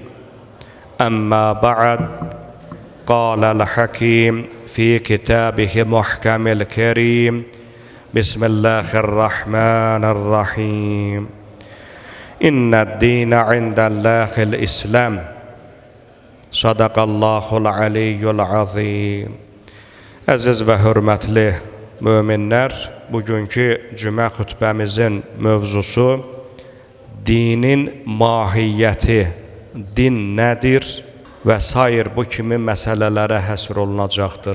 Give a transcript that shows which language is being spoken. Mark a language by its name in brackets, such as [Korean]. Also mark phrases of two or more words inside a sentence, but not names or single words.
[Arabic] أما بعد، قال الحكيم في كتابه محكم الكريم بسم الله الرحمن الرحيم إن الدين عند الله الإسلام صدق الله العلي العظيم. [Azerbaijani] Əziz və hörmətli möminlər, bugünkü cümə xutbəmizin mövzusu dinin mahiyyəti, din nədir və sair bu kimi məsələlərə həsr olunacaqdır.